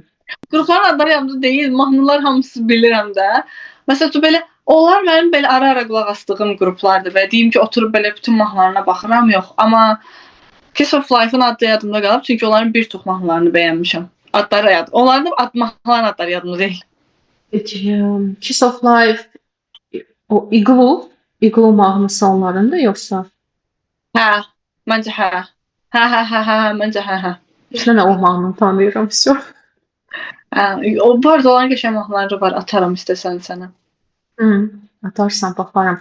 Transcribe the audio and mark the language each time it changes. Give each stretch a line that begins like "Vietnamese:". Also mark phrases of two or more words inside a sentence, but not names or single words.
Azerbaijani: Qrupların adları yadımda deyil, mahnılar hamısı bilirəm də. Məsələn, belə onlar mənim belə ara-ara qulaq asdığım qruplardır və deyim ki, oturub belə bütün mahnılarına baxıram, yox. Amma Kiss of Life-ın adı yadımda qalıb, çünki onların bir çox mahnılarını bəyənmişəm. Adları yad. Onların da mahnıların adları yadımda deyil. Kiss of Life, o Igloo mahnısı onların da yoxsa? Hə, məncə hə. Hə, məncə hə. Mən o mahnını tanıyıram, всё. Hə, o bu arada onların qəşəng mahnıları var, atarım istəsən sənə. Atarsan baxaram.